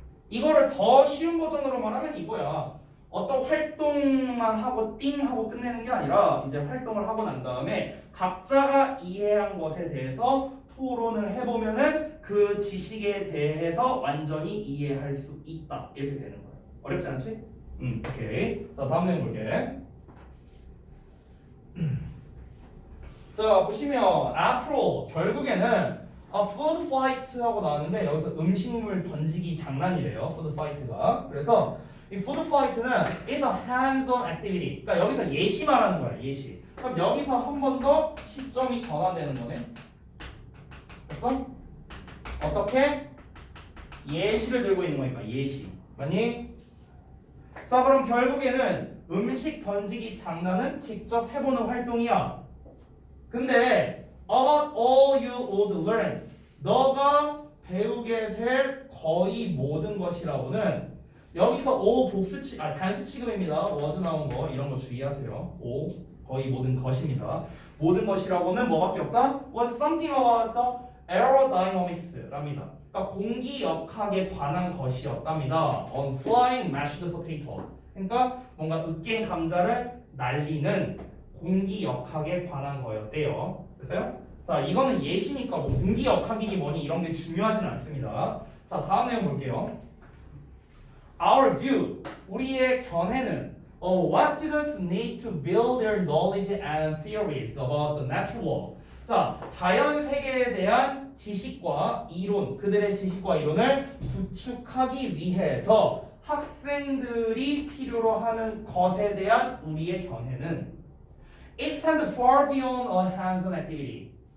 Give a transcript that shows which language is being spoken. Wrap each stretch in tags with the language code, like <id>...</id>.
<ko>이거를 더 쉬운 버전으로 말하면 이거야. 어떤 활동만 하고 띵 하고 끝내는 게 아니라 이제 활동을 하고 난 다음에 각자가 이해한 것에 대해서 토론을 해보면은 그 지식에 대해서 완전히 이해할 수 있다. 이렇게 되는 거야. 어렵지 않지? 오케이. 자, 다음 내용 볼게. 자, 보시면 앞으로 결국에는 food fight 하고 나왔는데 여기서 음식물 던지기 장난이래요. food fight가. 그래서 이</ko> <en>food fight는 is a hands-on activity.</en> <ko>그러니까 여기서 예시 말하는 거야. 예시. 그럼 여기서 한 번 더 시점이 전환되는 거네. 됐어? 어떻게? 예시를 들고 있는 거니까 예시. 맞니? 자, 그럼 결국에는 음식 던지기 장난은 직접 해보는 활동이야. 근데</ko> <en>about all you would learn,</en> <ko>너가 배우게 될 거의 모든 것이라고는 여기서 all 단수 취급입니다. was 나온 거 이런 거 주의하세요. all 거의 모든 것입니다. 모든 것이라고는 뭐밖에 없다?</ko> <en>was something about the aerodynamics랍니다.</en> <ko>그러니까 공기 역학에 관한 것이었답니다.</ko> <en>on flying mashed potatoes.</en> <ko>그러니까 뭔가 으깬 감자를 날리는 공기 역학에 관한 거였대요. 됐어요? 자, 이거는 예시니까 뭐 공기 역학이니 뭐니 이런 게 중요하진 않습니다. 자, 다음 내용 볼게요.</ko> <en>Our view,</en> <ko>우리의 견해는</ko> <en>what students need to build their knowledge and theories about the natural world.</en> <ko>자, 자연 세계에 대한 지식과 이론, 그들의 지식과 이론을 구축하기 위해서 학생들이 필요로 하는 것에 대한 우리의 견해는</ko> <en>extend far beyond a hands-on activity.</en>